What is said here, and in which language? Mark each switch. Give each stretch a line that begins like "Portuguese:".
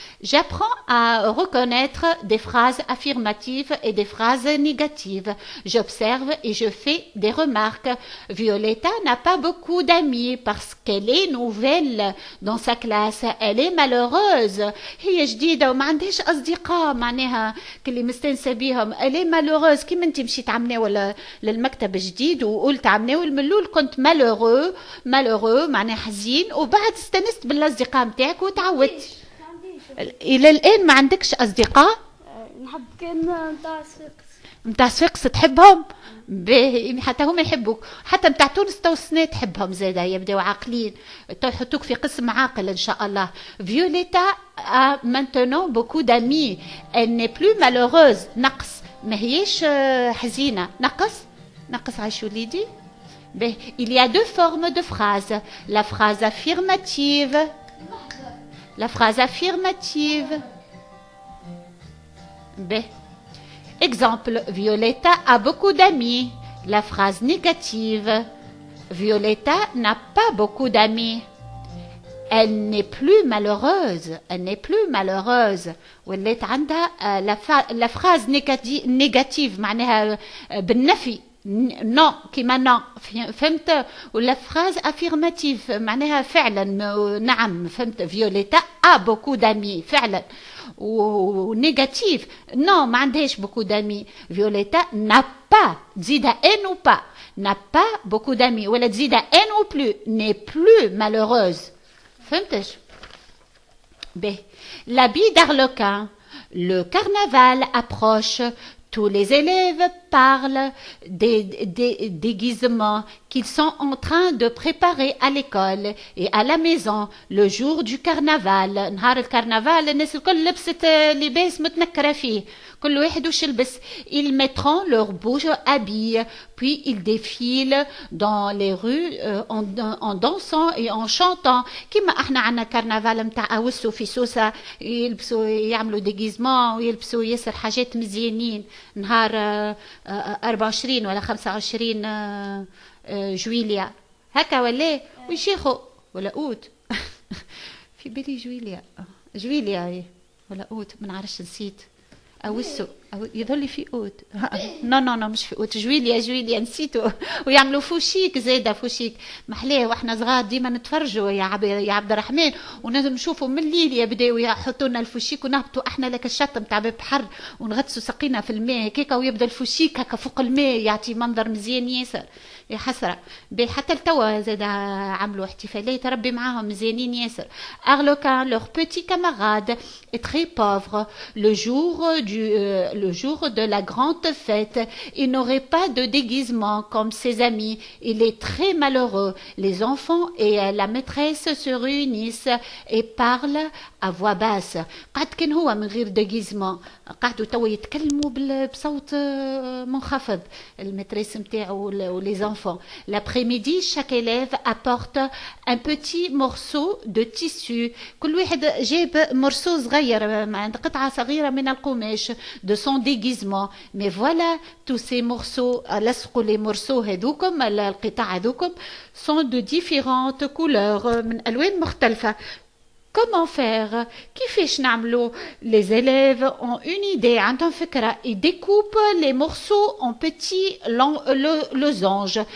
French: J'apprends à reconnaître des phrases affirmatives et des phrases négatives. J'observe et je fais des remarques. Violetta n'a pas beaucoup d'amis parce qu'elle est nouvelle dans sa classe. Elle est malheureuse.
Arabic: هي جديدة وما عندهاش أصدقاء معناها كلي مستنسة بيهم.
French: Elle est malheureuse.
Arabic: كيما انت مشيت عمناول للمكتب جديد وقلت عمناول من الأول كنت malheureux معناها حزين، وبعد استنست بالأصدقاء متاعك وتعودت. إلى الآن ما عندكش أصدقاء؟ نحب كان متاع صفاقس تحبهم؟ باهي حتى هم يحبوك، حتى متاع تونس تو السنة تحبهم زادا، يبداو عاقلين تو يحطوك في قسم عاقل إن شاء الله.
French: Violetta a maintenant beaucoup d'amis. Elle n'est plus malheureuse.
Arabic: نقص ما هيش حزينة، نقص عايش وليدي.
French: باهي il y a deux formes de phrases. La phrase affirmative. La phrase affirmative. B. Exemple, Violetta a beaucoup d'amis. La phrase négative. Violetta n'a pas beaucoup d'amis. Elle n'est plus malheureuse. Elle n'est plus malheureuse.
Arabic: ولات عندها
French: la phrase négative
Arabic: معناها بالنفي. non كيما non فهمت، ولا
French: phrase affirmative
Arabic: معناها فعلا نعم فهمت.
French: فيوليتا a beaucoup d'amis فعلا، ونيجاتيف non
Arabic: ما عندهاش
French: beaucoup d'amis. فيوليتا n'a pas تزيدها ان ou pas n'a pas beaucoup d'amis، ولا تزيدها ان ou plus n'est plus malheureuse.
Arabic: فهمتش؟ ب.
French: L'habit d'Arlequin. Le carnaval approche. Tous les élèves parlent des déguisements qu'ils sont en train de préparer à l'école et à la maison le jour du carnaval.
Arabic: نهار الكرنفال الناس الكل لبست لباس متنكرة فيه، كل واحد وش يلبس.
French: Ils mettront leurs beaux habits puis ils défilent dans les rues en dansant et en chantant.
Arabic: كما احنا عنا كرنفال متاع اوسو في سوسة يلبسوا يعملوا ديجيزمون ويلبسوا ياسر حاجات مزيانين نهار 24 ولا 25 جويليا هكا ولا ويشيخوا ولا اوت في بالي جويليا ولا اوت ما نعرفش نسيت اوسو يظل في اوت نو مش في اوت جويليا نسيتو. ويعملوا فوشيك زاده فوشيك محلاه واحنا صغار ديما نتفرجوا يا عبد الرحمن، ونلزم نشوفوا من الليل يبداو يحطوا لنا الفوشيك ونهبطوا احنا لك الشط نتاع باب البحر ونغطسوا ساقينا في الماء هكاك، ويبدا الفوشيك هكا فوق الماء يعطي منظر مزيان ياسر يا حسره. حتى التوا زاد عملوا احتفالات ربي معاهم مزيانين ياسر.
French: Arlequin, leur petit camarade, est très pauvre. Le jour le jour de la grande fête. Il n'aurait pas de déguisement comme ses amis. Il est très malheureux. Les enfants et la maîtresse se réunissent et parlent à voix basse.
Arabic: قعد كان هو من غير déguisement. قعدوا توا يتكلموا بصوت منخفض. المتريس متاعو
French: les enfants. L'après-midi, chaque élève apporte un petit morceau de tissu.
Arabic: كل واحد جاب morceau صغير, قطعة صغيرة من القماش
French: de son déguisement. Mais voilà, tous ces morceaux, لصقوا les morceaux هذوكم, القطع هذوكم sont de différentes couleurs,
Arabic: من ألوان مختلفة.
French: Comment faire?
Arabic: كيفاش نعملو?
French: Les élèves ont une idée,
Arabic: عندهم فكرة.
French: Ils découpent les morceaux en petits losanges.